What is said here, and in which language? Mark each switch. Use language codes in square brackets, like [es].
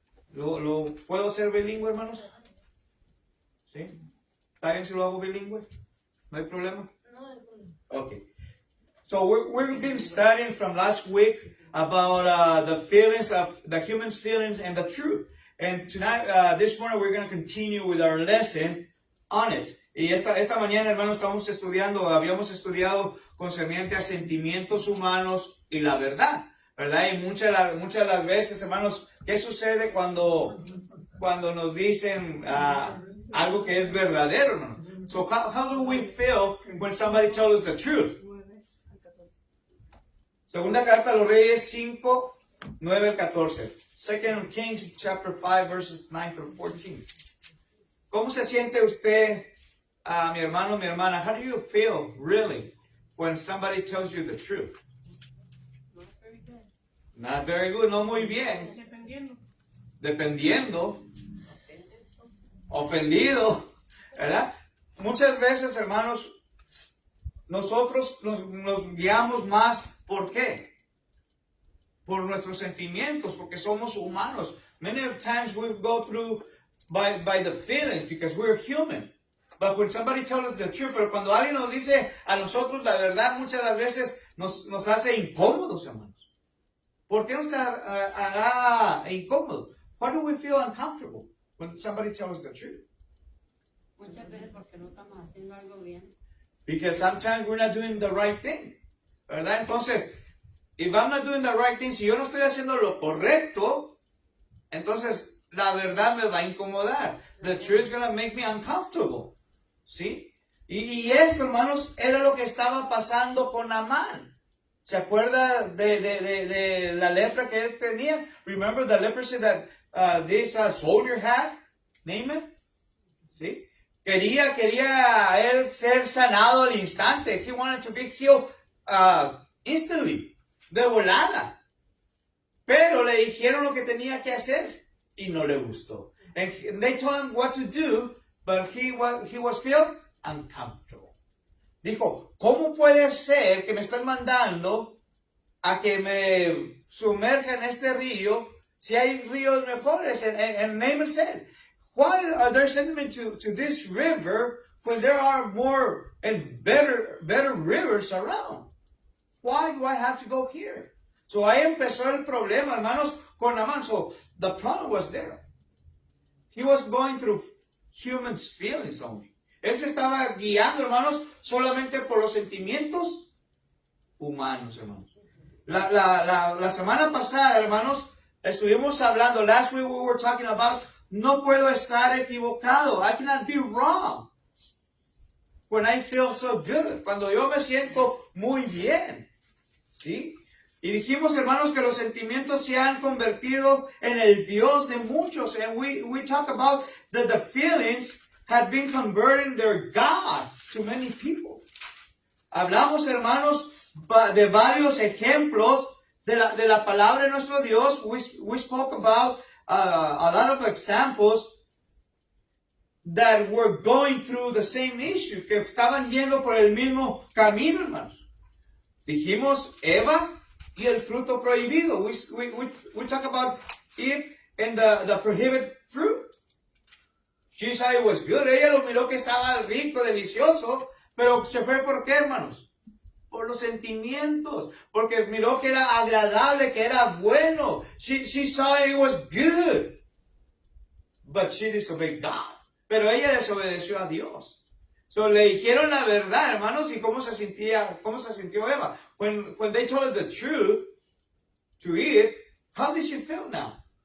[es] ¿Lo puedo hacer bilingüe, hermanos? ¿Sí? ¿Está bien si lo hago bilingüe? ¿No hay problema? No hay problema. [en] Okay. So we've been studying from last week about the feelings of the human's feelings and the truth. And tonight, this morning, we're going to continue with our lesson on it. [es] Y esta mañana, hermanos, habíamos estudiado concerniente a sentimientos humanos y la verdad, ¿verdad? Y muchas de las veces, hermanos, ¿qué sucede cuando nos dicen algo que es verdadero, hermano? [en] So how do we feel when somebody tells us the truth? [es] Segunda carta a los Reyes 5, 9 al 14. [en] Second Kings chapter 5 verses 9 through 14. [es] ¿Cómo se siente usted, mi hermano, mi hermana? [en] How do you feel really when somebody tells you the truth? Not very good. Not very good, [es] no muy bien. Dependiendo. Ofendido, ¿verdad? Muchas veces, hermanos, nosotros nos guiamos más, ¿por qué? Por nuestros sentimientos, porque somos humanos. [en] Many times we go through by the feelings, because we're human. But when somebody tells us the truth, [es] pero cuando alguien nos dice a nosotros la verdad, muchas de las veces nos hace incómodos, hermanos. ¿Por qué nos hará incómodos? [en] Why do we feel uncomfortable when somebody tells us the truth? [es] Muchas veces porque no estamos haciendo algo bien. [en] Because sometimes we're not doing the right thing, [es] ¿verdad? Entonces, [en] if I'm not doing the right thing, [es] si yo no estoy haciendo lo correcto, entonces la verdad me va a incomodar. [en] The truth is going to make me uncomfortable, ¿sí? [es] Y esto, hermanos, era lo que estaba pasando con Amán. ¿Se acuerda de la lepra que él tenía? [en] Remember the leprosy that this soldier had? [es] Naaman? ¿Sí? Quería él ser sanado al instante. [en] He wanted to be healed instantly, [es] de volada. Pero le dijeron lo que tenía que hacer y no le gustó. [en] And they told him what to do, but he was feel uncomfortable. [es] Dijo, ¿cómo puede ser que me están mandando a que me sumerja en este río si hay ríos mejores? [en] And Naaman said, why are they sending me to this river when there are more and better rivers around? Why do I have to go here? [es] So ahí empezó el problema, hermanos, con Naamán. [en] So the problem was there. He was going through humans' feelings only. [es] Él se estaba guiando, hermanos, solamente por los sentimientos humanos, hermanos. La semana pasada, hermanos, estuvimos hablando, [en] last week we were talking about, [es] no puedo estar equivocado. [en] I cannot be wrong. When I feel so good. [es] Cuando yo me siento muy bien. ¿Sí? Y dijimos, hermanos, que los sentimientos se han convertido en el Dios de muchos. [en] And we talk about that the feelings had been converting their God to many people. [es] Hablamos, hermanos, de varios ejemplos de la palabra de nuestro Dios. [en] We spoke about a lot of examples that were going through the same issue, [es] que estaban yendo por el mismo camino, hermanos. Dijimos Eva y el fruto prohibido. [en] We talk about Eve and the prohibited fruit. She said it was good. [es] Ella lo miró que estaba rico, delicioso, pero se fue ¿por qué, hermanos? Por los sentimientos, porque miró que era agradable, que era bueno. [en] She saw it was good, but she disobeyed God. [es] Pero ella desobedeció a Dios. So le dijeron la verdad, hermanos, y cómo se sintió Eva. [en] When they told her the truth to Eve, how did she feel now?